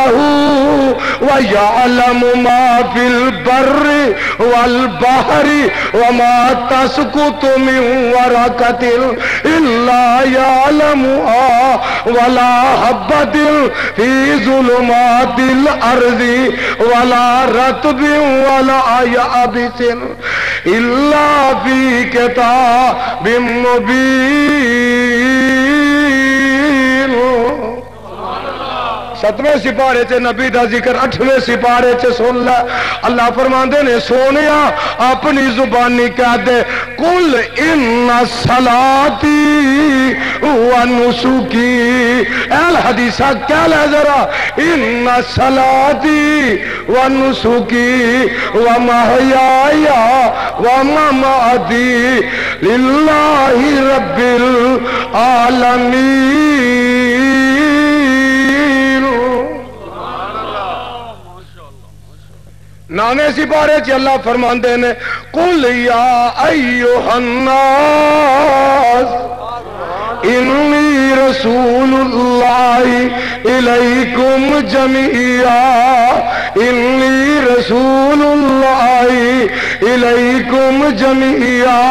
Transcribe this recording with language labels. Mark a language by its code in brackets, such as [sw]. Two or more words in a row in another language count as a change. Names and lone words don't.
[ar] هو ويعلم ما في البر والبحر وما تسقط من ورقة إلا يعلمها ولا حبة في ظلمات الأرض ولا رطب ولا يابس إلا في كتاب مبين. [pa] ستویں سپارے چ نبی دا ذکر 8ویں سپارے چ سن لے. اللہ فرماندے نے سونیا اپنی زبانی کہہ دے [ar] قل ان صلاتی و نسکی. [pa] اہل حدیثہ کہہ لے ذرا [ar] ان صلاتی و نسکی و محیای و مماتی للہ رب العالمین. [pa] نانے سپارے چ اللہ فرماندے نے [ar] قل یا ایھا الناس انی رسول اللہ الیکم جمیعا انی رسول اللہ الیکم جمیعا.